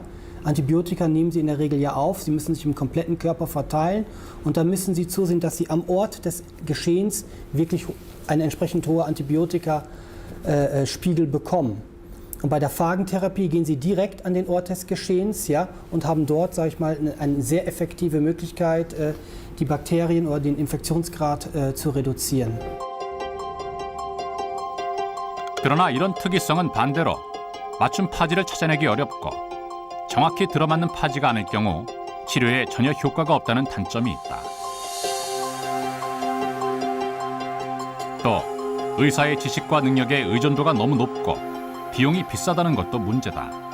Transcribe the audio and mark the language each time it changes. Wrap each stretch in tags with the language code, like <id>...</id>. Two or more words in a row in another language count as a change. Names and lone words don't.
<de>Antibiotika nehmen Sie in der Regel ja auf, sie müssen sich im kompletten Körper verteilen und dann müssen Sie zusehen, dass Sie am Ort des Geschehens wirklich einen entsprechend hohen Antibiotikaspiegel bekommen. Und bei der Phagentherapie gehen Sie direkt an den Ort des Geschehens, ja, und haben dort, sage ich mal, eine sehr effektive Möglichkeit, die Bakterien oder den Infektionsgrad zu reduzieren.</de> <ko>그러나 이런 특이성은 반대로 맞춤 파지를 찾아내기 어렵고 정확히 들어맞는 파지가 아닐 경우 치료에 전혀 효과가 없다는 단점이 있다. 또 의사의 지식과 능력에 의존도가 너무 높고 비용이 비싸다는 것도 문제다.</ko>